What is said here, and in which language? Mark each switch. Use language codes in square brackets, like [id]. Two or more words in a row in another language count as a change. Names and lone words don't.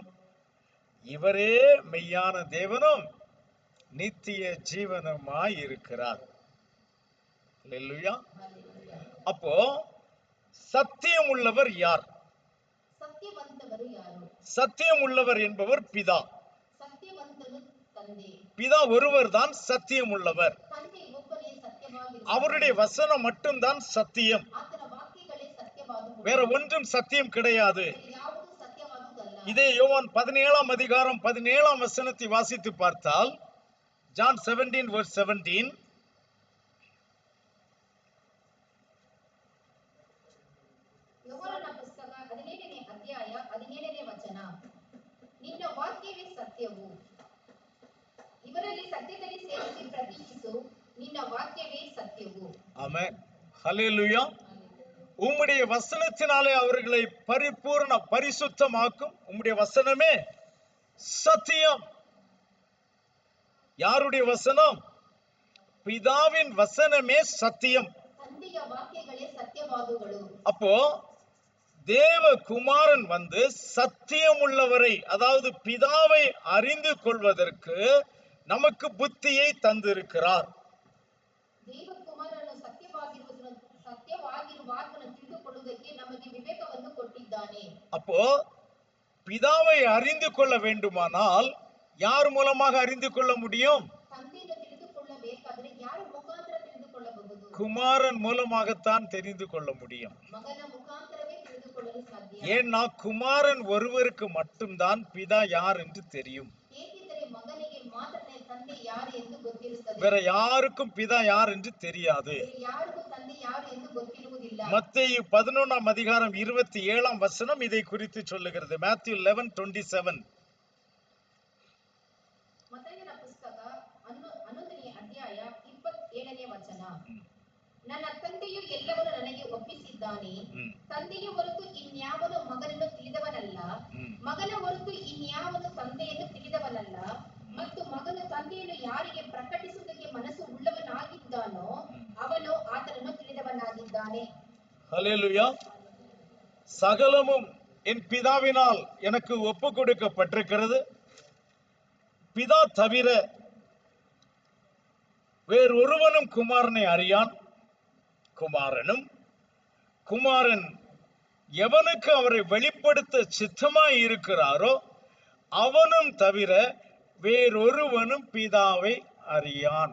[ta] இவரே மெய்யான தேவனும் நித்திய ஜீவனுமாய் இருக்கிறார். அல்லேலூயா. அப்போ சத்தியம் உள்ளவர் யார்? [kn] சத்தியವಂತವರು ಯಾರು? [ta] சத்தியம் உள்ளவர் என்பவர் பிதா. [kn] சத்தியವಂತನು ತಂದೆ. [ta] பிதா ஒருவர் தான் சத்தியம் உள்ளவர். [kn] ತಂದೆ ಒಬ್ಬನೇ ಸತ್ಯವಾಗಿರುತ್ತಾನೆ. [ta] அவருடைய வசனம் மட்டும்தான் சத்தியம். [kn] ಆತನ ವಾಕ್ಯಗಳೇ ಸತ್ಯವಾದುವು. [ta] வேற ஒன்றும் சத்தியம் கிடையாது. [kn] ಯಾವುದು ಸತ್ಯವಾದುದಲ್ಲ. [ta] இதே யோவான் 17ஆம் அதிகாரம் 17ஆம் வசனத்தை வாசித்து பார்த்தால், ஜான் 17 verse 17, [kn] ಯೋಹಾನನ ಪುಸ್ತಕ 17ನೇ ಅಧ್ಯಾಯ 17ನೇ ವಚನ. ನಿನ್ನ ವಾಕ್ಯವೇ ಸತ್ಯವು. ಇವರಲ್ಲಿ ಸತ್ಯದಲ್ಲಿ ಸೇರಿಸಿ ಪ್ರತೀಕ್ಷಿಸು. ನಿನ್ನ ವಾಕ್ಯವೇ ಸತ್ಯವು. [ta] ஆமென். ஹல்லேலூயா. உம்முடைய வசனத்தினாலே அவர்களை பரிபூர்ண பரிசுத்தமாக்கும். உம்முடைய வசனமே சத்தியம். யாருடைய வசனம்? பிதாவின் வசனமே சத்தியம். [kn] ತಂದೆಯ ವಾಕ್ಯಗಳೇ ಸತ್ಯವಾದುಗಳು. [ta] அப்போ தேவ குமாரன் வந்து சத்தியம் உள்ளவரை, அதாவது பிதாவை அறிந்து கொள்வதற்கு நமக்கு புத்தியை தந்திருக்கிறார். [kn] ದೇವಕುಮಾರನು ಸತ್ಯವಾಗಿರುವಾತನು ತಿಳಿದುಕೊಳ್ಳುವುದಕ್ಕೆ ನಮಗೆ ವಿವೇಕವನ್ನು ಕೊಟ್ಟಿದ್ದಾನೆ. [ta] அப்போ பிதாவை அறிந்து கொள்ள வேண்டுமானால் யார் மூலமாக அறிந்து கொள்ள முடியும்? [kn] ತಂದೆಯನ್ನು ತಿಳಿದುಕೊಳ್ಳಬೇಕಾದರೆ ಯಾರ ಮುಖಾಂತರ ತಿಳಿದುಕೊಳ್ಳಬಹುದು? [ta] குமாரன் மூலமாகத்தான் தெரிந்து கொள்ள முடியும். [kn] ಮಗನ ಮುಖಾಂತರವೇ ತಿಳಿದುಕೊಳ್ಳಲು ಸಾಧ್ಯ. [ta] ஏன்னா குமாரன் ஒருவருக்கு மட்டும்தான் பிதா யார் என்று தெரியும். [kn] ಏಕೆಂದರೆ ಮಗನಿಗೆ ಮಾತ್ರ ತಂದೆ ಯಾರು ಎಂದು ಗೊತ್ತಿರುತ್ತದೆ. [ta] வேற யாருக்கும் பிதா யார் என்று தெரியாது. [kn] ಬೇರೆ ಯಾರಿಗೂ ತಂದೆ ಯಾರು ಎಂದು ಗೊತ್ತಿರುವುದಿಲ್ಲ. [ta] மத்தேயு 11ஆம் அதிகாரம் 27ஆம் வசனம் இதை குறித்து சொல்லுகிறது. [en] Matthew 11:27. [kn] ಮತ್ತಾಯನ ಪುಸ್ತಕ 11ನೇ ಅಧ್ಯಾಯ 27ನೇ ವಚನ. ನನ್ನ ತಂದೆಯು ಎಲ್ಲವನ್ನೂ ನನಗೆ ಒಪ್ಪಿಸಿದ್ದಾನೆ. ತಂದೆಯ ಹೊರತು ಇನ್ಯಾವನು ಮಗನನ್ನು ತಿಳಿದವನಲ್ಲ, ಮಗನ ಹೊರತು ಇನ್ಯಾವನು ತಂದೆಯನ್ನು ತಿಳಿದವನಲ್ಲ, ಮತ್ತು ಮಗನು ತಂದೆಯನ್ನು ಯಾರಿಗೆ ಪ್ರಕಟಿಸುವುದಕ್ಕೆ ಮನಸ್ಸು ಉಳ್ಳವನಾಗಿದ್ದಾನೋ ಅವನು ಆತನನ್ನು ತಿಳಿದವನಾಗಿದ್ದಾನೆ. [ta] ஹல்லேலூயா. சகலமும் என் பிதாவினால் எனக்கு ஒப்பு கொடுக்கப்பட்டிருக்கிறது. பிதா தவிர வேறொருவனும் குமாரனை அறியான். குமாரன் எவனுக்கு அவரை வெளிப்படுத்த சித்தமாய் இருக்கிறாரோ அவனும் தவிர வேறொருவனும் பிதாவை அறியான்.